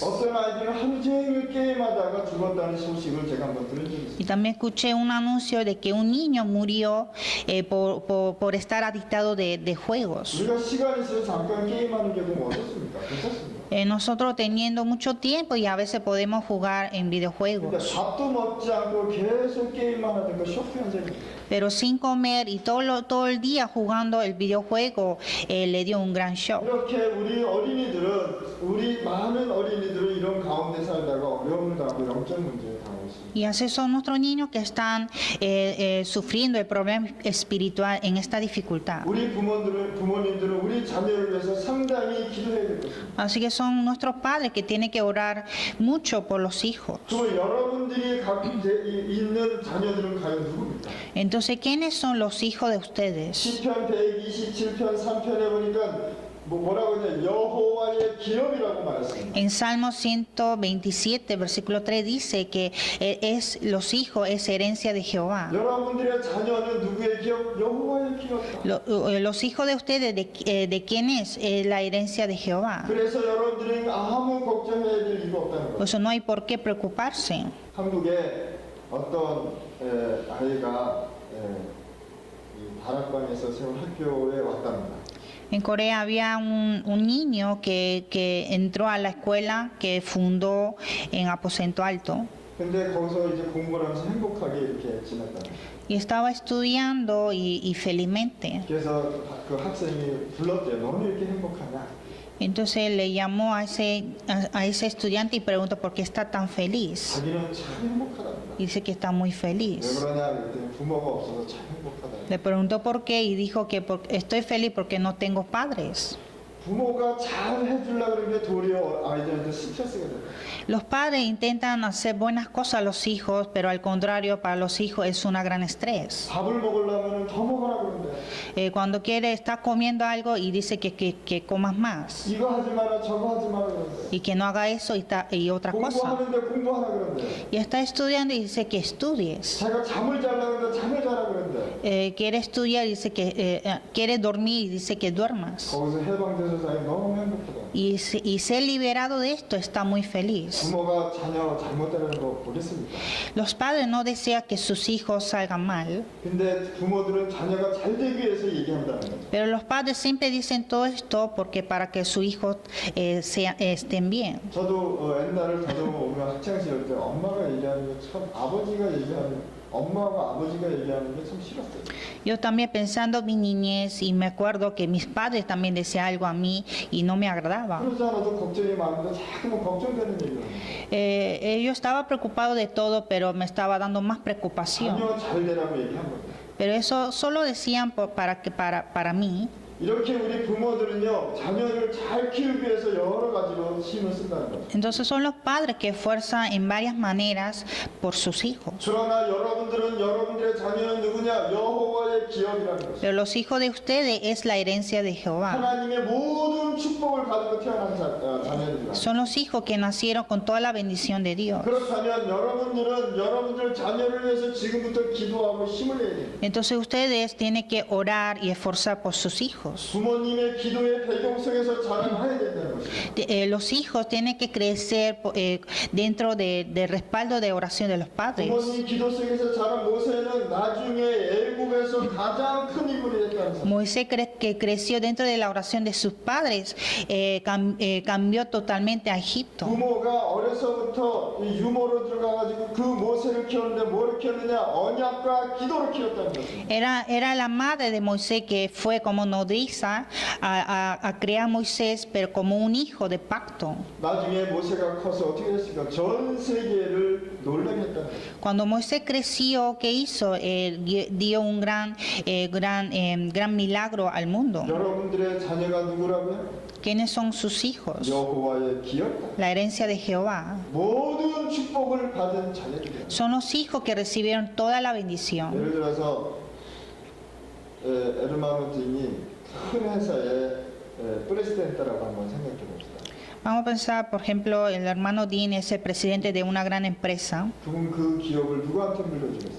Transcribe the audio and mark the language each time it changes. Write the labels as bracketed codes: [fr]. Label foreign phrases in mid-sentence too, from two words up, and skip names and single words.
[ko] 어떤 아이들은 하루 종일 게임하다가 죽었다는 소식을 제가 한번 들은 적이 있습니다. [es] Y también escuché un anuncio de que un niño murió por estar adictado de juegos. [ko] 우리가 시간 있어서 잠깐 게임하는 경우 어떻습니까? 괜찮습니다. [es] Nosotros teniendo mucho tiempo y a veces podemos jugar en [ko] 근데 [es] videojuegos. [ko] 밥도 먹지 않고 계속 게임만 하는 거 쇼크한 적이 있어요. [es] Pero sin comer y todo el día jugando el videojuego le dio un gran shock. [ko] 이렇게 우리 많은 어린이들은 이런 가운데 살다가 어려움을 당하고 영적 문제를 당하고 있습니다. [es] Y así son nuestros niños que están sufriendo el problema espiritual en esta dificultad. [ko] 우리 부모님들은 우리 자녀를 위해서 상당히 기도해야 될 것입니다. [es] Así que son nuestros padres que tienen que orar mucho por los hijos. [ko] 또 여러분들이 갖고 있는 자녀들은 과연 누굽니까? [es] Entonces, ¿quiénes son los hijos de ustedes? [ko] 시편 127편 3편에 보니까 뭐라고 했냐? 여호와의 기업이라고 말했습니다. [es] En Salmo 127, versículo 3 dice que los hijos es herencia de Jehová. [ko] 여러분들의 자녀는 누구의 기업? 여호와의 기업이다. [es] Los hijos de ustedes, ¿de quién es? La herencia de Jehová. [ko] 그래서 여러분들이 아무 걱정해야 될 이유가 없다는 거예요. [es] Por eso no hay por qué preocuparse. [ko] 한국에 어떤 아이가 이 다락방에서 세운 학교에 왔답니다. [es] En Corea había un niño que entró a la escuela que fundó en Aposento Alto. [ko] 근데 거기서 이제 공부를 하면서 행복하게 이렇게 지냈다. [es] Y estaba estudiando y felizmente. [ko] 그래서 그 학생이 불렀대요. 너는 이렇게 행복하냐? [es] Entonces le llamó a ese estudiante y preguntó por qué está tan feliz. [ko] 자기는 참 행복하답니다. [es] Y dice que está muy [ko] 왜 [es] feliz. [ko] 그러냐 그랬더니 부모가 없어서 참 행복하다. [es] Le preguntó por qué y dijo que estoy feliz porque no tengo padres. [ko] 부모가 잘 해주려고 그러는 게 도리어 아이들한테 스트레스가 돼요. [es] Los padres intentan hacer buenas cosas a los hijos, pero al contrario, para los hijos es una gran estrés. [ko] 밥을 먹으려면 더 먹으라 그러는데 [es] Cuando quiere, está comiendo algo y dice que comas más. [ko] 이거 하지 마라 저거 하지 마라 그러는데 [es] Y que no haga eso y otra cosa. [ko] 공부하는데 공부하라 그러는데 [es] Y está estudiando y dice que estudies. [ko] 자기가 잠을 자려고 그러는데 잠을 자라 그러는데 [es] Quiere estudiar y dice que quiere dormir y dice que duermas. [ko] 거기서 해방돼서 자기 너무 행복하다. [es] Y ser liberado de esto está muy feliz. [ko] 부모가 자녀 잘못되는 거 보겠습니까? [es] Los padres no desean que sus hijos salgan mal, [ko] 근데 부모들은 자녀가 잘 되기 위해서 얘기한다는 거죠. [es] pero los padres siempre dicen todo esto porque para que sus hijos estén bien. [ko] 저도 옛날을 다듬어보면 학창시절 때 엄마가 얘기하는 게 참 아버지가 얘기하는 엄마가 아버지가 얘기하는 게 참 싫었어요. [es] Yo también pensando en mi niñez y me acuerdo que mis padres también decían algo a mí y no me agradaba. [ko] 그러지 않아도 걱정이 많은데 자꾸만 걱정되는 얘기를 합니다. [es] Yo estaba preocupado de todo, pero me estaba dando más preocupación. [ko] 자녀 잘 되라고 얘기한 겁니다. [es] Pero eso solo decían para mí. [ko] 이렇게 우리 부모들은요 자녀를 잘 키우기 위해서 여러 가지로 힘을 쓴다는 거죠. [es] Entonces son los padres que esfuerzan en varias maneras por sus hijos. [ko] 그러나 여러분들은 여러분들의 자녀는 누구냐? 여호와의 기업이라는 거죠. [es] Pero los hijos de ustedes es la herencia de Jehová. [ko] 하나님의 모든 축복을 가지고 태어난 자녀들이라. [es] Son los hijos que nacieron con toda la bendición de Dios. [ko] 그렇다면 여러분들은 여러분들 자녀를 위해서 지금부터 기도하고 힘을 내야 돼요. [es] Entonces ustedes tienen que orar y esforzar por sus hijos. [ko] 부모님의 기도의 배경 속에서 자라나야 된다는 것입니다. [es] Los hijos tienen que crecer dentro del respaldo de oración de los padres. [ko] 부모님 기도 속에서 자란 모세는 나중에 애굽에서 가장 큰 인물이 됐다는 사실. [es] Moisés que creció dentro de la oración de sus padres cambió totalmente a Egipto. [ko] 부모가 어려서부터 이 유모로 들어가가지고 그 모세를 키웠는데 뭐를 키웠느냐? 언약과 기도를 키웠다는 것입니다. [es] Era la madre de Moisés que fue como nodriza a criar a Moisés, pero como un hijo de pacto. [ko] 나중에 모세가 커서 어떻게 됐습니까? 전 세계를 놀라게 했다는 것입니다. [es] Cuando Moisés creció, ¿qué hizo? Dio un gran milagro al mundo. [ko] 여러분들의 자녀가 누구라고요? [es] ¿Quiénes son sus hijos? [ko] 여호와의 기업. [es] La herencia de Jehová. [ko] 모든 축복을 받은 자녀들이에요. [es] Son los hijos que recibieron toda la bendición. [ko] 예를 들어서 에르마노팅이 큰 회사의 프레시덴트라고 한번 생각해 봅시다. [es] Vamos a pensar, por ejemplo, el hermano Dean es el presidente de una gran empresa. [ko] 그럼 그 기업을 누구한테 물려주겠어요?